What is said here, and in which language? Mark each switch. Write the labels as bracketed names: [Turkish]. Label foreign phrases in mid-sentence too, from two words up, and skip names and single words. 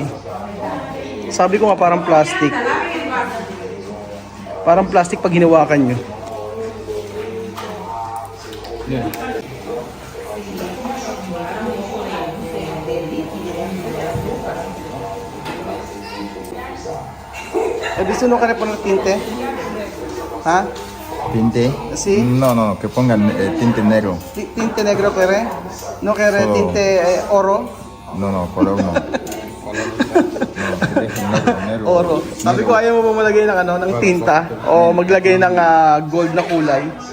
[Filipino] Sabi ko nga parang plastic. Parang plastic pag hinawakan nyo. [English] Yeah. [Filipino] Gusto nyo ka na po ng tinte? Ha? [Spanish] ¿Tinte? Sí. No, que pongan tinte negro. Tinte negro kere? No kere Solo- tinte oro? No, color no. Negro. Oro. [Filipino] Sabi ko ayaw mo ba maglagay ng ano, ng tinta o maglagay ng gold na kulay?